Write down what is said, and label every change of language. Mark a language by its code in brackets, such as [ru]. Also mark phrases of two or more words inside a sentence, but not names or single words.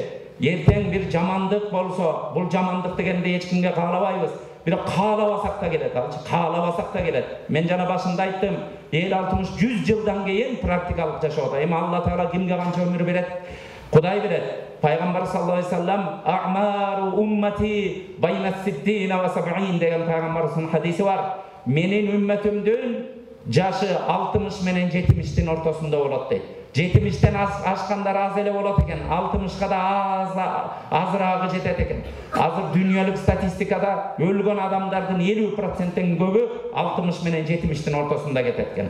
[ky] Эртең бир жамандык болсо, бул жамандык дегенди эч кимге каалабайбыз. Бирок каалабасак да келет, каалабасак да келет. Мен жана башында айттым, 50-60-100 жылдан кийин практикалык жашоодо. Эми Алла Таала кимге канча өмүр берет? Кудай берет. Пайгамбар [ar] صلى الله عليه وسلم "أعمار أمتي بين 60 و 70" [ky] деген пайгамбардын хадиси бар. Менин үммөтүмдүн жашы 60 менен 70-тин ортосунда болот дейт. 70-тен ашкандар аз эле болот экен, 60-ка да азыраагы жетет экен. Азыр дүйнөлүк статистикада өлгөн адамдардын 50%тен көбү 60 менен 70-тин ортосунда кетет экен.